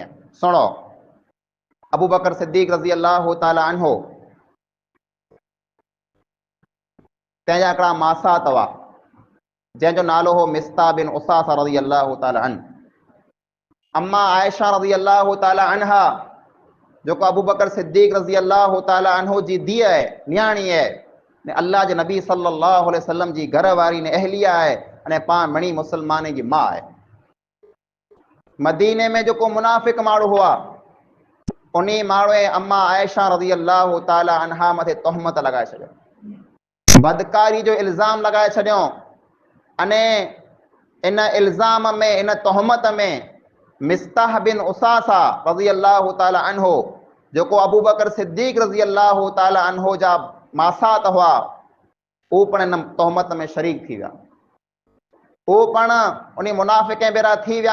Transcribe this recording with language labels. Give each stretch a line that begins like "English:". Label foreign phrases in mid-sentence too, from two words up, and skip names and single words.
Sindhi: सुनो, अबू बकर सिद्दीक़
Arabic: رضي الله تعالى عنه,
Sindhi: तंहिंजा हिकिड़ा मासा अथवा जंहिंजो नालो हो मिस्ता बिन उसासा
Arabic: رضي الله تعالى عن.
Sindhi: अम्मा आयशा
Arabic: رضي الله تعالى عنها
Sindhi: जेको अबू बकर सिद्दीक़
Arabic: رضي الله تعالى عنه
Sindhi: जी धीअ आहे, न्याणी आहे, ने अल्लाह जे नबी
Arabic: صلى الله عليه وسلم
Sindhi: जी घर वारी ने अहलिया आहे, अने पाण मणी मुसलमान जी मां आहे। मदीने में जेको मुनाफ़िक माण्हू हुआ उन माण्हूअ अम्मा आयशा
Arabic: رضي الله تعالى عنها
Sindhi: मथे तोहमत लॻाए छॾियो, बदकारी जो इल्ज़ाम लॻाए छॾियो। अने इन इल्ज़ाम में, इन तोहमत में मिस्ताह बिन उसासा
Arabic: رضي الله تعالى عنه
Sindhi: जेको अबू बकर सिद्दीक़
Arabic: رضي الله تعالى عنه
Sindhi: जा मासात हुआ, उहो पिण इन तोहमत में शरीक थी विया, उहो पिण उन मुनाफ़िक़ भेरा थी विया।